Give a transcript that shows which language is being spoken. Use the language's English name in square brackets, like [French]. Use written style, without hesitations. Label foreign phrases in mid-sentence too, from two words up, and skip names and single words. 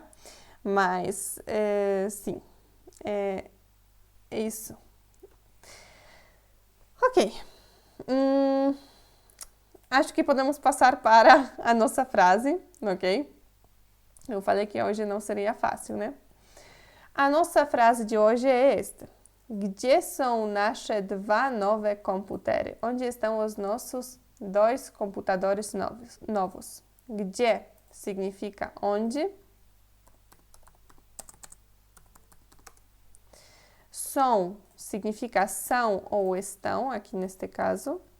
[Portuguese] Mas, sim, é isso. Ok. Acho que podemos passar para a nossa frase, ok? Eu falei que hoje não seria fácil, né? A nossa frase de hoje é esta. [Polish] Gdzie są nasze dwa nowe komputery? [Portuguese] Onde estão os nossos dois computadores novos? Gdzie significa onde. Są significa são ou estão, aqui neste caso.